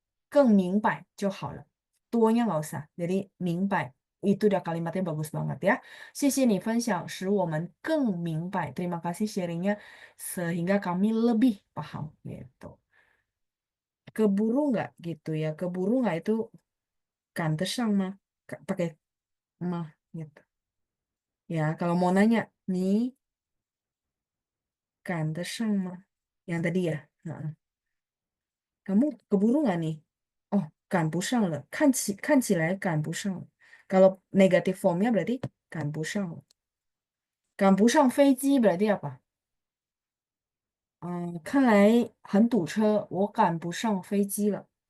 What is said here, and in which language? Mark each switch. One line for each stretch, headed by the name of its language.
Chinese: 谢谢你的分享，使我们能更多不用，更明白就好了。多nya
Indonesian: nggak usah. Jadi 明白 itu udah kalimatnya bagus banget ya.
Chinese: 谢谢你分享，使我们更明白.
Indonesian: Terima kasih sharingnya sehingga kami lebih paham gitu. Keburu nggak gitu ya? Keburu nggak itu kantesang mah pakai mah gitu. Ya, kalau mau nanya nih kantesang mah yang tadi ya. Heeh. Kamu keburu nggak nih? Oh,
Chinese: 赶不上了.看起来赶不上了.
Indonesian: Kalau negatif formnya berarti 赶不上了.
Chinese: 赶不上飞机 berarti apa? 看来很堵车，我赶不上飞机了。